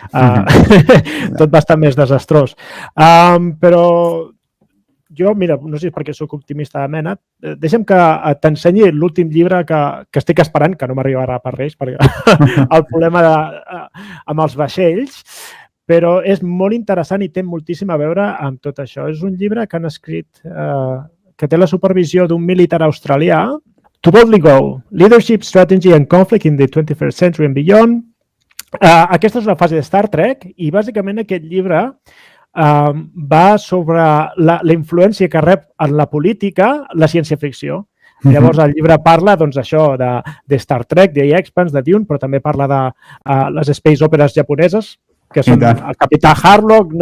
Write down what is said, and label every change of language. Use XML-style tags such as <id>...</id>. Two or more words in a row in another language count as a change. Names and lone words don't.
<ca>Tot bastant més desastrós. Però jo, mira, no sé si és perquè soc optimista de mena, deixa'm que t'ensenyi l'últim llibre que estic esperant, que no m'arribarà per res, perquè el problema amb els vaixells, però és molt interessant i té moltíssim a veure amb tot això. És un llibre que han escrit, que té la supervisió d'un militar australià, To Boldly Go, Leadership, Strategy and Conflict in the 21st Century and Beyond. Aquesta és una fase de Star Trek, i bàsicament aquest llibre va sobre la influència que rep en la política la ciència-ficció. Llavors, el llibre parla, doncs, això de Star Trek, de Expanse, de Dune, però també parla de les</ca> <en>space operas</en> <ca>japoneses, que són el Capità Harlock, no?</ca>